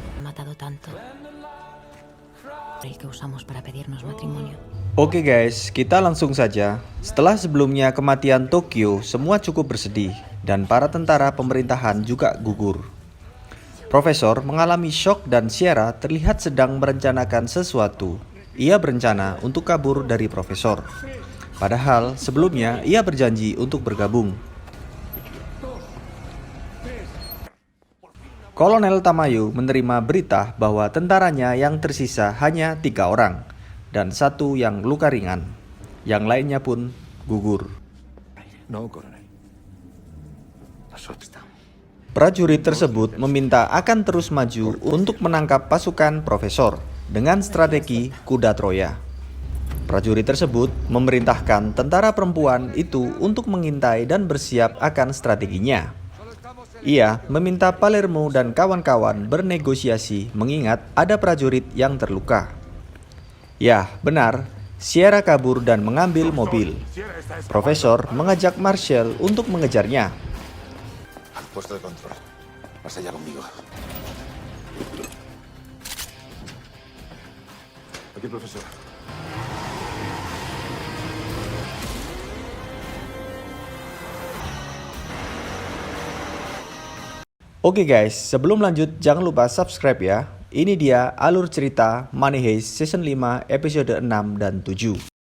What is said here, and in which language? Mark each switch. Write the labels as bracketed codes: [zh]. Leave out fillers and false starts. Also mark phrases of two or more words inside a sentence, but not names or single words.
[es] matado tanto el que usamos para pedirnos matrimonio. [id] Oke guys, kita langsung saja. Setelah sebelumnya kematian Tokyo, semua cukup bersedih dan para tentara pemerintahan juga gugur. Profesor mengalami shock dan Sierra terlihat sedang merencanakan sesuatu. Ia berencana untuk kabur dari Profesor. Padahal sebelumnya ia berjanji untuk bergabung. Kolonel Tamayo menerima berita bahwa tentaranya yang tersisa hanya 3 orang dan 1 yang luka ringan. Yang lainnya pun gugur. [es] No, coronel. [id] Prajurit tersebut meminta akan terus maju untuk menangkap pasukan Profesor dengan strategi kuda Troya. Prajurit tersebut memerintahkan tentara perempuan itu untuk mengintai dan bersiap akan strateginya. Ia meminta Palermo dan kawan-kawan bernegosiasi mengingat ada prajurit yang terluka. Ya, benar, Sierra kabur dan mengambil mobil. Profesor mengajak Marshall untuk mengejarnya. [es] Al puesto de control. Vas allá conmigo. Aquí, profesor. [id] Oke guys, sebelum lanjut jangan lupa subscribe ya. Ini dia alur cerita Money Heist Season 5 episode 6 dan 7.